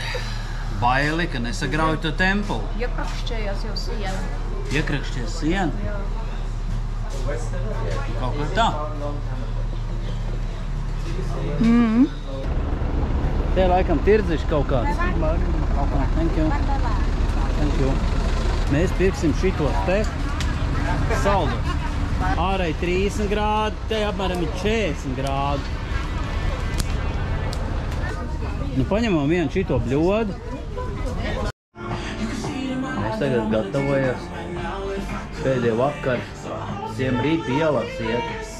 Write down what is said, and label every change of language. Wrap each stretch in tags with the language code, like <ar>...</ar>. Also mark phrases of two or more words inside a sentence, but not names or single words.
<lv>Baili, ka nesagrauj to templu. Iekrakšķējās jau siena. Iekrakšķēs sienu? Jā. Kaut kā tā. Te laikam tirdziši kaut kāds.</lv> <en>Thank you. Thank you.</en> <lv>Mēs pirksim šitos te saldus. Ārēji 30 grādi, te apmēram ir 40 grādi. Nu, paņemam vienu šito bļodu. Mēs tagad gatavojas pēdējo vakaru Siem rīt ielas iet.</lv>